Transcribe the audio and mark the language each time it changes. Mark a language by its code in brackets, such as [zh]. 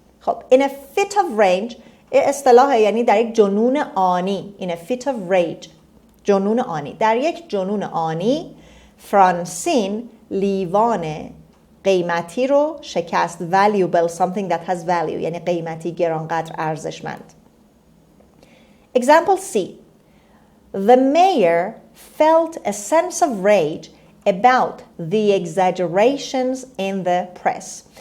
[fa] خب [en] in a fit of rage [fa] اصطلاح یعنی در یک جنون آنی. [en] In a fit of rage [fa] جنون آنی. در یک جنون آنی فرانسین لیوان قیمتی رو شکست. [en] Valuable, something that has value [fa] یعنی قیمتی، گرانقدر، ارزشمند. [en] Example C. The mayor felt a sense of rage about the exaggerations in the press.